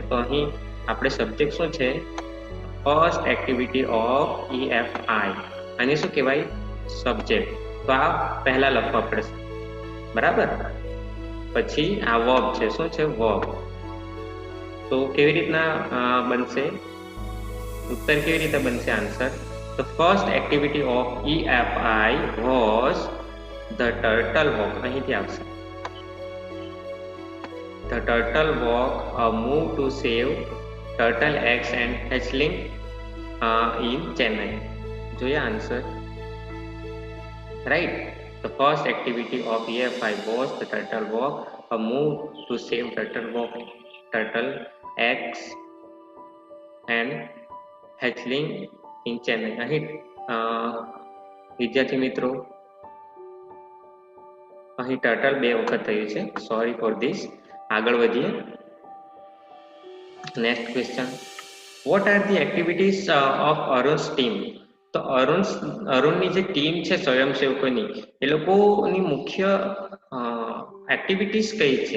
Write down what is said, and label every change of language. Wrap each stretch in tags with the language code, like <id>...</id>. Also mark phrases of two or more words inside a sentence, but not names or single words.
<gu>તો અહીં આપણે સબ્જેક્ટ શું છે?</gu> <en>first activity of EFI.</en> <gu>આને શું કહેવાય? સબ્જેક્ટ. તો આ પહેલા લખવા પડશે. બરાબર. પછી આ વર્બ છે, શું છે? વર્બ. તો કેવી રીતના બનશે ઉત્તર? કેવી રીતે બનશે આન્સર?</gu> <en>The first activity of EFI was the turtle walk.</en> <gu>અહીંથી આવશે.</gu> <en>The turtle walk, a move to save turtle eggs and hatchling in Chennai.</en> <gu>જોઈએ આન્સર, right?</gu> <en>The first activity of EFI was the turtle walk, a move to save turtle eggs and hatchling in Chennai.</en> <gu>અહીં વિદ્યાર્થી મિત્રો, અહીં ટર્ટલ 2 વખત થયું છે.</gu> <en>sorry for this.</en> <gu>આગળ વધીએ.</gu> <en>Next question, what are the activities of Arun's team?</en> <gu>તો અરુણની જે ટીમ છે સ્વયંસેવકોની, એ લોકોની મુખ્ય એક્ટિવિટીઝ કઈ છે?</gu>